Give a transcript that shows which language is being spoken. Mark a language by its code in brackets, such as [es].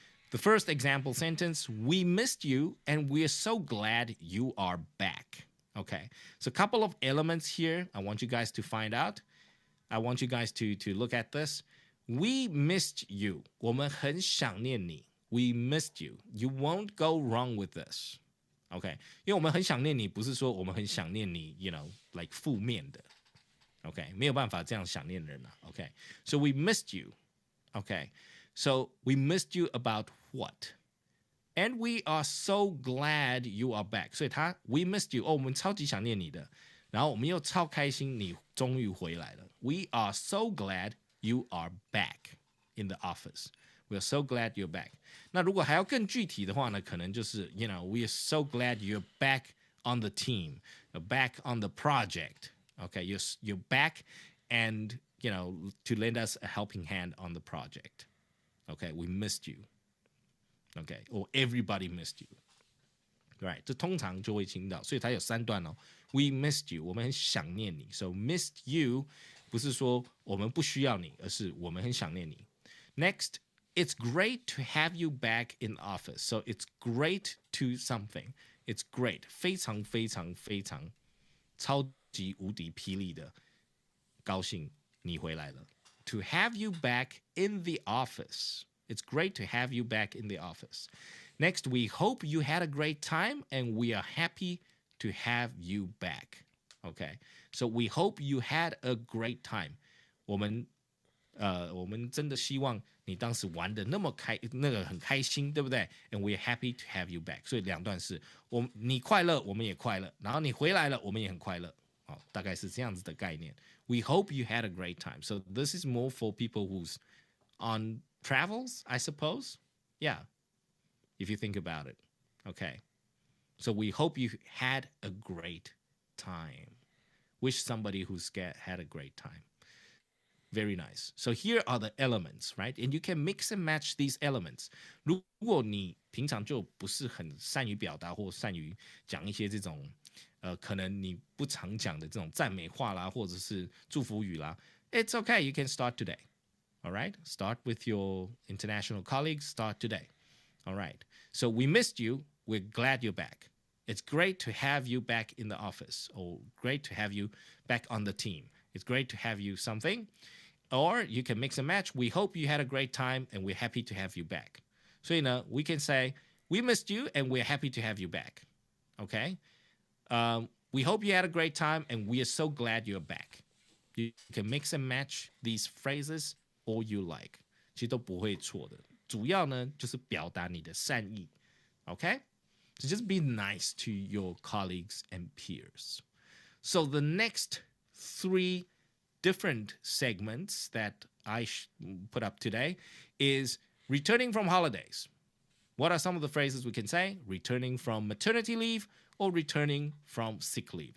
[en] The first example sentence, we missed you, and we're so glad you are back. Okay, so a couple of elements here I want you guys to find out. I want you guys to look at this. We missed you. [zh] 我们很想念你. [en] We missed you. You won't go wrong with this. [zh] Okay, 因为我们很想念你，不是说我们很想念你 [en] you know, like [zh] 负面的。 Okay, 没有办法这样想念人啊。 [en] Okay, so we missed you. Okay, so we missed you about what? And we are so glad you are back. [zh] 所以 [en] we missed you. [zh] 我们超级想念你的。然后我们又超开心你终于回来了。 [en] We are so glad you are back in the office. We are so glad you're back. [zh] 那如果还要更具体的话呢，可能就是 [en] you know, we are so glad you're back on the team, back on the project. Okay, you're back and you know, to lend us a helping hand on the project. Okay, we missed you. Okay, or everybody missed you. [zh] Right, 这通常就会听到，所以它有3段哦。 [en] We missed you， [zh] 我们很想念你。 [en] So missed you [zh] 不是说我们不需要你，而是我们很想念你。 [en] Next, it's great to have you back in the office. So it's great to something. It's great， [zh] 非常非常非常超级无敌霹雳的高兴你回来了。 [en] To have you back in the office. It's great to have you back in the office. Next, we hope you had a great time and we are happy to have you back. Okay, so we hope you had a great time. [zh] 我们真的希望你当时玩的那个很开心，对不对？ [en] And we are happy to have you back. [zh] 所以2段是你快乐，我们也快乐，然后你回来了，我们也很快乐。大概是这样子的概念。 [en] We hope you had a great time. So this is more for people who's on travels, I suppose. Yeah, if you think about it. Okay. So we hope you had a great time. Wish somebody who's had a great time. Very nice. So here are the elements, right? And you can mix and match these elements. [zh] 如果你平常就不是很善于表达或善于讲一些这种可能你不常讲的这种赞美话啦，或者是祝福语啦 [en] It's okay, you can start today. All right? Start with your international colleagues. Start today. All right. So we missed you. We're glad you're back. It's great to have you back in the office, or great to have you back on the team. It's great to have you something. Or you can mix and match. We hope you had a great time and we're happy to have you back. [zh] 所以呢 [en] we can say, we missed you and we're happy to have you back. Okay? We hope you had a great time and we are so glad you're back. You can mix and match these phrases all you like. [zh] 其实都不会错的。主要呢就是表达你的善意。 [en] Okay? So just be nice to your colleagues and peers. So the next 3 different segments that I put up today is returning from holidays. What are some of the phrases we can say? Returning from maternity leave or returning from sick leave.